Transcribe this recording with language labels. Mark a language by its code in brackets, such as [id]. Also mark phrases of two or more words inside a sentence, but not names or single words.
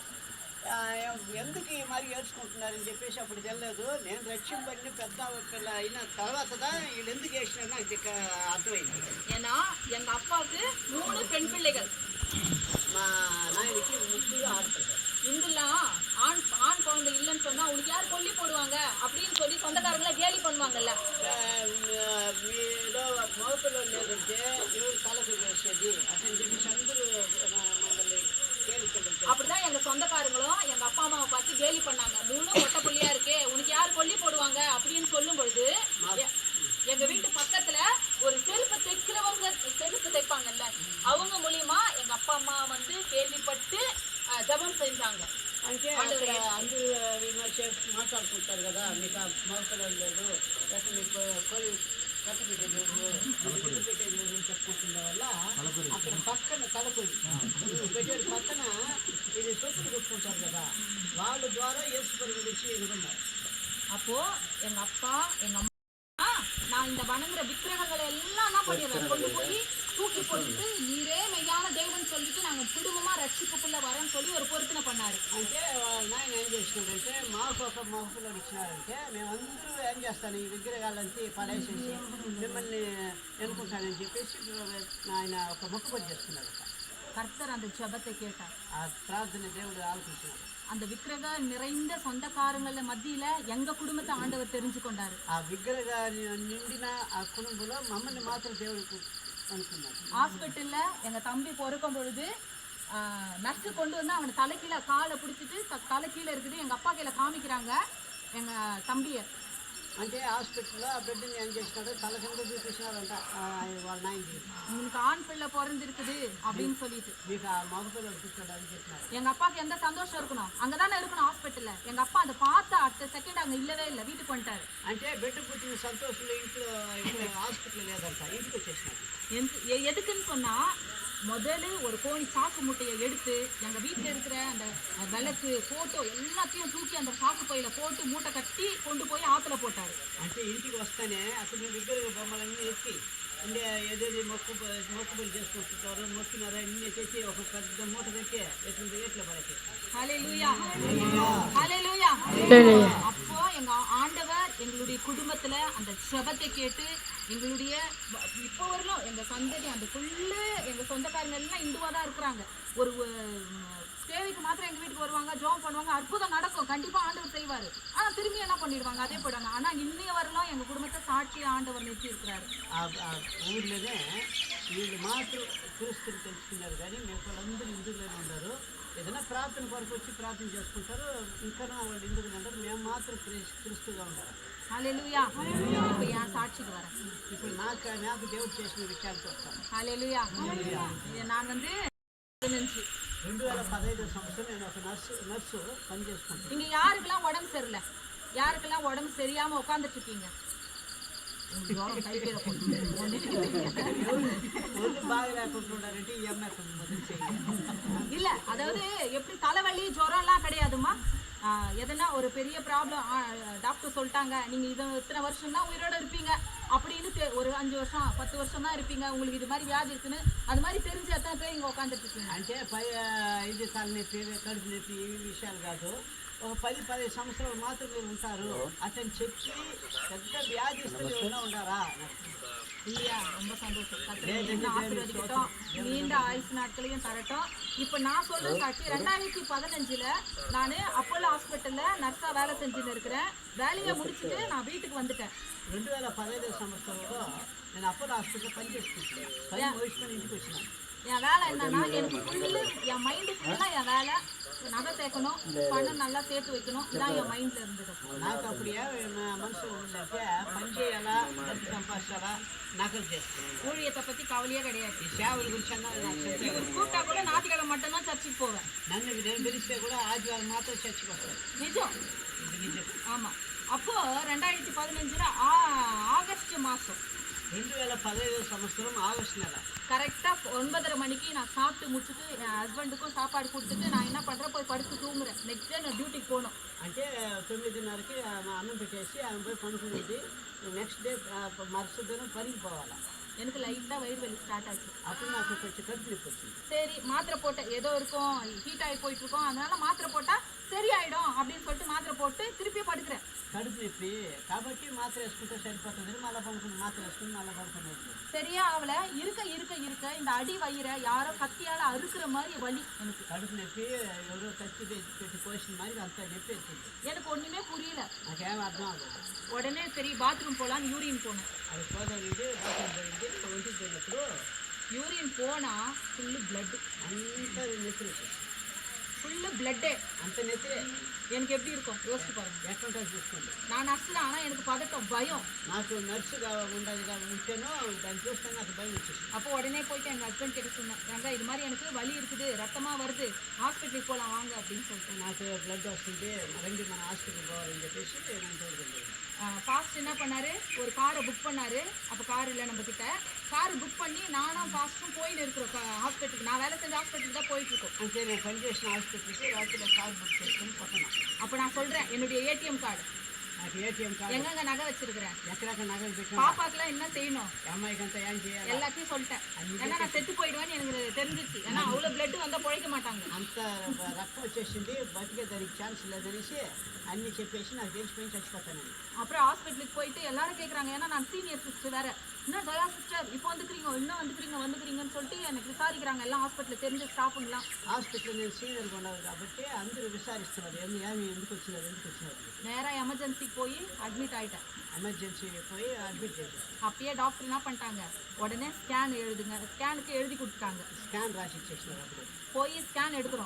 [te] ఎందుకు ఈ మరి ఏడ్చుకుంటున్నారని చెప్పేసి అప్పుడు తెలియదు. నేను రక్షింపడిన పెద్ద పిల్ల అయిన తర్వాత వీళ్ళు ఎందుకు వేసినారని నాకు అర్థమైంది. [ta] ஏன்னா எங்க அப்பாவுக்கு 3 பெண் பிள்ளைகள். [te] మా నాయనకి 3 ఆడపిల్లలు. [ta] இந்துலாம் ஆண் குழந்தை இல்லைன்னு சொன்னா உனக்கு யார் கொல்லி போடுவாங்க அப்படின்னு சொல்லி சொந்தக்காரங்கள கேலி பண்ணுவாங்கல்ல. [te] మీలో మగపిల్లలు లేదంటే ఎవరు తలకు వేసేది అతని చెప్పేసి అందరూ మమ్మల్ని [ta] அப்படிதான் எங்க சொந்தக்காரங்களும் எங்க அப்பா அம்மாவை பார்த்து கேலி பண்ணாங்க. 3 மொட்டை புள்ளியா இருக்கே, உனக்கு யார் கொல்லி போடுவாங்க அப்படின்னு சொல்லும் பொழுது எங்க வீட்டு பக்கத்துல ஒரு செருப்பு தைப்பாங்கல்ல, அவங்க மூலியமா எங்க அப்பா அம்மா வந்து கேள்விப்பட்டு ஜபம் செஞ்சாங்க. [te] అంటే అందరూ మాట్లాడుకుంటారు కదా, మీకు మగపిల్లలు లేదు, లేకపోతే మీకు కట్టుబెట్టేది చెప్పుకుంటున్న వల్ల అక్కడ పక్కన తలకొడి పెట్టేది పక్కన ఇది సొత్తులు కొట్టుకుంటారు కదా, వాళ్ళ ద్వారా యేసుప్రభు గురించి ఎదుగున్నారు. [ta] அப்போ எங்க அப்பா எங்க அம்மா நான் இந்த வணங்குற விக்கிரகங்களை எல்லாம் என்ன பண்ணிடுவேன், கொண்டு போய் தூக்கி போட்டுட்டு நீரே மெய்யான தேவன் சொல்லிட்டு நாங்க குடும்பமா ரட்சிப்புக்குள்ள வரேன்னு சொல்லி ஒரு பொருத்தனை பண்ணாரு. [te] అంటే నాయన ఏం చేసినాడంటే మాకు ఒక మొక్కులు ఇచ్చినారంటే మేమందరూ ఏం చేస్తాను ఈ విగ్రహాలంతా పడేసేసి మిమ్మల్ని ఎన్నుకుంటానని చెప్పేసి ఆయన ఒక మొక్కుబడి చేసుకున్నాడు. [ta] கர்த்தர் அந்த ஜெபத்தை கேட்டார். [te] ఆ ప్రార్థన దేవుడు ఆలకించినాడు. [ta] அந்த விக்கிரக நிறைந்த சொந்தக்காரங்கள மத்தியில எங்க குடும்பத்தை ஆண்டவர் தெரிஞ்சு கொண்டாரு. [te] ఆ విగ్రహ నిండిన ఆ కుటుంబంలో మమ్మల్ని మాత్రం దేవుడు అనుకున్నాడు. [ta] ஹாஸ்பிட்டல்ல எங்க தம்பி பொறுக்கும் பொழுது நர்ஸு கொண்டு வந்து அவனை தலைக்கீழ காலை பிடிச்சிட்டு தலை கீழே இருக்குது எங்க அப்பா கையில காமிக்கிறாங்க எங்க தம்பிய. [te] అంటే హాస్పిటల్లో ఆ బిడ్డని ఏం చేసినాడు తల కింద చూపించినారంట వాళ్ళ నాయనకి. [ta] உங்களுக்கு ஆண் பிள்ளை பிறந்திருக்குது அப்படின்னு சொல்லிட்டு [te] మీకు ఆ మగపిల్లలు పుట్టాడు అని చెప్పినారు. [ta] எங்க அப்பாவுக்கு எந்த சந்தோஷம் இருக்கணும், அங்கதானே இருக்கணும் ஹாஸ்பிட்டல்ல. எங்க அப்பா அதை பார்த்த அடுத்த செகண்ட் அங்க இல்லவே இல்லை, வீட்டுக்கு வந்துட்டாரு. [te] అంటే బిడ్డ పుట్టిన సంతోషంలో ఇంట్లో ఇక్కడ హాస్పిటల్ లేదంట, ఇంటికి వచ్చేసినాడు. [ta] எதுக்குன்னு சொன்னா முதல்ல ஒரு கோணி சாக்கு முட்டையை எடுத்து எங்க வீட்டுல இருக்கிற அந்த விளக்கு போட்டோ எல்லாத்தையும் தூக்கி அந்த சாக்கு பையில போட்டு மூட்டை கட்டி கொண்டு போய் ஆத்துல போட்டாரு. [te] అంటే ఇంటికి వస్తానే అక్కడ విగ్రహ బొమ్మలన్నీ ఎత్తి అంటే ఏదేది మొక్కుబడి చేసుకుంటుంటారు మొక్కినారా అన్ని తెచ్చి ఒక పెద్ద మూట తెచ్చి ఎట్లా పడేసేస్తారు. [ta] ஹல்லேலூயா ஹல்லேலூயா. அப்போ எங்க ஆண்டவர் எங்களுடைய குடும்பத்துல அந்த ஜெபத்தை கேட்டு எங்களுடைய இப்போ வரலாம் எங்க சந்ததி அந்த ஃபுல்லு எங்க சொந்தக்காரங்க எல்லாம் இந்துவா தான் இருக்கிறாங்க. ஒரு தேவைக்கு மாத்திரம் எங்க வீட்டுக்கு வருவாங்க, ஜெபம் பண்ணுவாங்க, அற்புதம் நடக்கும், கண்டிப்பா ஆண்டவர் செய்வாரு. ஆனா திரும்பி என்ன பண்ணிடுவாங்க, அதே போயிடுவாங்க. ஆனா இன்னைய வரலாம் எங்க குடும்பத்தை சாட்சி ஆண்டவர் நிறுத்தி இருக்கிறாரு. [te] ఊర్లోనే వీళ్ళు మాత్రం క్రీస్తుని తెలుసుకున్నారు కానీ మిగతాళ్ళందరూ హిందువులోనే ఉన్నారు. ఏదైనా ప్రార్థన కొరకు వచ్చి ప్రార్థన చేసుకుంటారు, ఇంకా వాళ్ళు హిందువులు అంటారు, మేము మాత్రం క్రీస్తుగా ఉంటారు. హల్లెలూయా. [ta] இப்போ என் சாட்சிக்கு வரேன். [te] ఇప్పుడు నాకు దేవుడు చేసిన విషయాలకు వస్తాను. [ta] ஹல்லேலூயா. நான் வந்து [te] 2015 సంవత్సరం నేను ఒక నర్సు పని చేసుకుంటాను. [ta] இங்க யாருக்கெல்லாம் உடம்பு சரியில்லை, யாருக்கெல்லாம் உடம்பு சரியாம உட்காந்துட்டு இருக்கீங்க? [te] ஒன்று బాగా లేకుంటున్నారంటే ఈ అమ్మాయి మొదలు చేయాలి. [ta] இல்ல அதாவது எப்படி தலைவலி ஜுரம் எல்லாம் கிடையாதுமா. எதனா ஒரு பெரிய ப்ராப்ளம் டாக்டர் சொல்லிட்டாங்க நீங்க இது இத்தனை வருஷம் தான் உயிரோட இருப்பீங்க அப்படின்னு ஒரு 5 வருஷம் 10 வருஷம் தான் இருப்பீங்க, உங்களுக்கு இது மாதிரி வியாதி இருக்குன்னு அது மாதிரி தெரிஞ்சு எத்தனை பேர் இங்க உட்காந்துட்டு இருக்கீங்க? [te] అంటే ఇది తలనొప్పి కడుపు నొప్పి ఈ విషయాలు కాదు, ఒక 10-15 సంవత్సరాలు మాత్రం మీరు ఉంటారు అతను చెప్పి పెద్ద వ్యాధిస్తులు ఏమైనా ఉన్నారా? [ta] இல்லையா? ரொம்ப சந்தோஷம். ஆசீர்வதிக்கட்டும், நீண்ட ஆயுசு நாட்களையும் தரட்டும். இப்போ நான் சொல்ற சாட்சி 2015 நான் அப்போலோ ஹாஸ்பிட்டல்ல நர்ஸா வேலை செஞ்சுட்டு இருக்கிறேன். வேலையை முடிச்சுட்டு நான் வீட்டுக்கு வந்துட்டேன். [te] 2015 సంవత్సరంలో నేను అపోలో హాస్పిటల్ పని చేసుకుంటున్నాను. పని ముగించుకొని ఇంటికి వచ్చినాను. [ta] என் வேலை என்னன்னா எனக்கு ஃபுல்லு என் மைண்டு ஃபுல்லாக என் வேலை நகை சேர்க்கணும், பணம் நல்லா சேர்த்து வைக்கணும், இதான் என் மைண்டில் இருந்தது. [te] నాకు అప్పుడు మనసు ఉందంటే పని చేయాలా, డబ్బు సంపాదించాలా, నగలు చేసుకోవాలి. [ta] ஊழியத்தை பற்றி கவலையே கிடையாது. [te] ఈ సేవల గురించి అన్నది నాకు [ta] இவர் கூப்பிட்டா கூட ஞாயிற்றுக்கிழமை மட்டும்தான் சர்ச்சுக்கு போவேன். [te] నేను పిలిస్తే కూడా ఆదివారం మాత్రం చర్చికి వస్తాను. [ta] நிஜம். [te] ఇది నిజం. [ta] ஆமாம். அப்போ 2015 ஆகஸ்ட் மாதம் [te] 2015 సంవత్సరం ఆగస్టు నెల [ta] கரெக்டாக 9:30 மணிக்கு நான் சாப்பிட்டு முடிச்சுட்டு என் ஹஸ்பண்டுக்கும் சாப்பாடு கொடுத்துட்டு நான் என்ன பண்ணுறேன், போய் படுத்து தூங்குறேன். [en] next day [ta] நான் டியூட்டிக்கு போகணும். [te] అంటే 9:30కి అన్నం పెట్టేసి ఆమె పోయి పడుకునేది. [en] next day [te] మరుసటి దినం పనికి పోవాలి. [ta] எனக்கு லைட்டாக வயிறு வலி ஸ்டார்ட் ஆச்சு. [te] అప్పుడు నాకు కొంచెం కడుపు నొప్పి వచ్చింది. [ta] சரி மாத்திரை போட்டேன், ஏதோ இருக்கும் ஹீட் ஆகி போயிட்டு இருக்கோம், அதனால மாத்திரை போட்டால் சரியாயிடும் அப்படின்னு சொல்லிட்டு மாத்திரை போட்டு திருப்பி படுக்கிறேன். [te] కడుపు నొప్పి కాబట్టి మాత్ర వేసుకుంటే సరిపోతుంది, మళ్ళీ పడుకుని మాత్ర వేసుకుని మళ్ళీ పడుకునేది. [ta] சரியா அவளை இருக்க இருக்க இருக்க இந்த அடி வயிறை யாரோ கத்தியால் அறுக்கிற மாதிரி வலி எனக்கு. [te] కడుపు నొప్పి ఎవరో కత్తి పెట్టి కోసిన மாதிரி అంత నొప్పి వచ్చింది. [ta] எனக்கு ஒன்றுமே புரியல. [te] నాకేం అర్థం అవ్వదు. [ta] உடனே சரி பாத்ரூம் போகலான்னு யூரின் போனேன். [te] అది పోదానికి బాత్రూమ్ పోయింది. ఒంటికి పోయినప్పుడు [ta] யூரின் போனால் [en] full blood, [te] అంత నెత్తి వచ్చేసి [en] full blood. [te] అంత నెత్తి [ta] எனக்கு எப்படி இருக்கும் யோசிச்சு பாருங்க. [te] ఎట్లుంటుంది చూసుకోండి. [ta] நான் நர்ஸு தான், ஆனால் எனக்கு பதட்டம் பயம். [te] నాకు నర్సుగా ఉండదుగా ఉంటేనో దాన్ని చూస్తే నాకు భయం వచ్చేసి [ta] அப்போ உடனே போயிட்டு எங்கள் ஹஸ்பண்ட் கிட்ட சொன்னேன், ஏங்க இது மாதிரி எனக்கு வலி இருக்குது, ரத்தமாக வருது, ஹாஸ்பிட்டலுக்கு போகலாம் வாங்க அப்படின்னு சொல்லிட்டு. [te] నాకు బ్లడ్ వస్తుంది, రండి మన హాస్పిటల్ పోవాలని చెప్పేసి నేను తోడుకుంది. [ta] ஃபாஸ்ட் என்ன பண்ணாரு, ஒரு காரை புக் பண்ணாரு. அப்போ கார் இல்லை நம்ம கிட்ட. கார் புக் பண்ணி நானும் ஃபாஸ்ட்டும் போயின்னு இருக்கிறோம் ஹாஸ்பிட்டலுக்கு. நான் வேலை செஞ்ச ஹாஸ்பிட்டலுக்கு தான் போயிட்டு இருக்கோம். [te] అంటే నేను పనిచేసిన హాస్పిటల్కి రాత్రి కార్ బుక్ చేసుకొని పోతున్నాను. [ta] அப்போ நான் சொல்கிறேன் என்னுடைய [en] ATM card [te] నాకు [en] ATM card [ta] எங்கெங்க நகை வச்சிருக்கிறேன், [te] ఎక్కడెక్కడ నగలు పెట్టాను [ta] பாப்பாக்கெல்லாம் என்ன செய்யணும், [te] అమ్మాయికి అంతా ఏం చేయాలి [ta] எல்லாத்தையும் சொல்லிட்டேன். ஏன்னா நான் செத்து போயிடுவேன்னு எனக்கு தெரிஞ்சிச்சு. ஏன்னா அவ்வளவு பிளட் வந்தா பொழைக்க மாட்டாங்க. అంత రక్తం వచ్చేసింది బతికే దానికి ఛాన్స్ లేదనేసి అన్నీ చెప్పేసి నాకు తెలిసిపోయి చచ్చిపోతానండి. அப்புறம் ஹாஸ்பிட்டலுக்கு போயிட்டு எல்லாரும் கேட்குறாங்க, ஏன்னா நான் [en] senior sister [ta] வேற, என்ன தயா சிஸ்டர் இப்போ இன்னும் வந்துக்கிறீங்கன்னு சொல்லிட்டு எனக்கு விசாரிக்கிறாங்க எல்லாம் ஹாஸ்பிட்டலில் தெரிஞ்ச ஸ்டாஃபுங்களாம். [te] హాస్పిటల్ నేను సీనియర్గా ఉన్నాను కాబట్టి అందరూ విచారిస్తున్నారు ఏమి ఎందుకు వచ్చినారు [ta] நேராக எமர்ஜென்சிக்கு போய் அட்மிட் ஆகிட்டேன். [te] ఎమర్జెన్సీ పోయి అడ్మిట్ చేశారు. [ta] அப்பயே டாக்டர் என்ன பண்ணிட்டாங்க, உடனே ஸ்கேன் எழுதுங்க, ஸ்கேனுக்கு எழுதி கொடுத்துட்டாங்க. [te] స్కాన్ రాసి ఇచ్చేసినారు. అప్పుడు [ta] போய் ஸ்கேன் எடுக்கிறோம்.